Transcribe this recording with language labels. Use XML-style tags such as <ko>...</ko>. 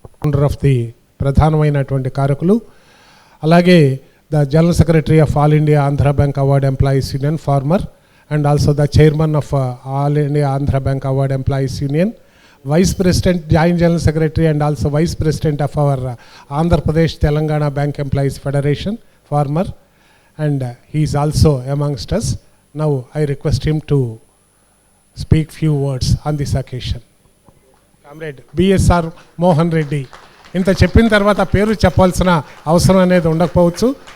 <en>founder of the</en> <te>ప్రధానమైనటువంటి కారకులు, అలాగే</te> <en>The general secretary of all India Andhra bank award employees union former, and also the chairman of all India Andhra bank award employees union, Vice President, Joint General Secretary, and also Vice President of our Andhra Pradesh Telangana Bank Employees Federation, former, and he is also amongst us. Now I request him to speak few words on this occasion. Comrade BSR Mohan Reddy.</en> <te>ఇంత చెప్పిన తర్వాత పేరు చెప్పాల్సిన అవసరం అనేది ఉండకపోవచ్చు.</te>